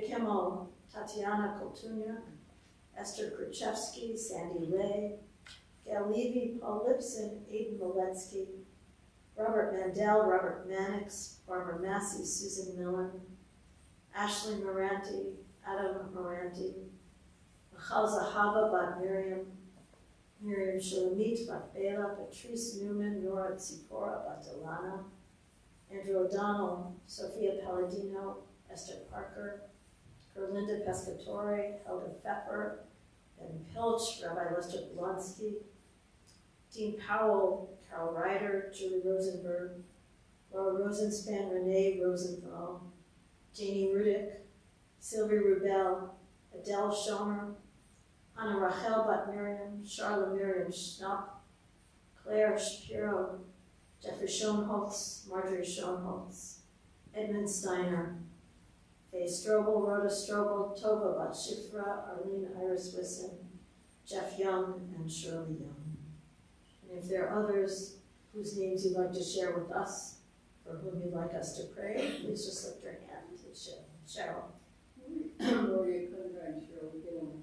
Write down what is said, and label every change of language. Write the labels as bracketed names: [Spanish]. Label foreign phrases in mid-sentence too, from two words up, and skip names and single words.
[English] Kimmel, Tatiana Koltunya, Esther Krachevsky, Sandy Lay, Gail Levy, Paul Lipson, Aidan Moletsky, Robert Mandel, Robert Mannix, Barbara Massey, Susan Millen, Ashley Moranti, Adam Moranti, Michal Zahava Bat Miriam, Miriam Shulamit Bat Bela, Patrice Newman, Nora Tzipora Bat Delana, Andrew O'Donnell, Sophia Palladino, Esther Parker, Gerlinda Pescatore, Helga Pfeffer, Ben Pilch, Rabbi Lester Blonsky, Dean Powell, Carol Ryder, Julie Rosenberg, Laura Rosenspan, Renee Rosenthal, Janie Rudick, Sylvie Rubel, Adele Schomer, Anna Rachel Bat Miriam, Charlotte Miriam Schnapp, Claire Shapiro, Jeffrey Schoenholtz, Marjorie Schoenholtz, Edmund Steiner, Faye Strobel, Rhoda Strobel, Tova Bat Shifra, Arlene Iris Wisson, Jeff Young, and Shirley Young. And if there are others whose names you'd like to share with us, for whom you'd like us to pray, please just lift your hand to Cheryl. Gloria Conrad, Cheryl Gilman.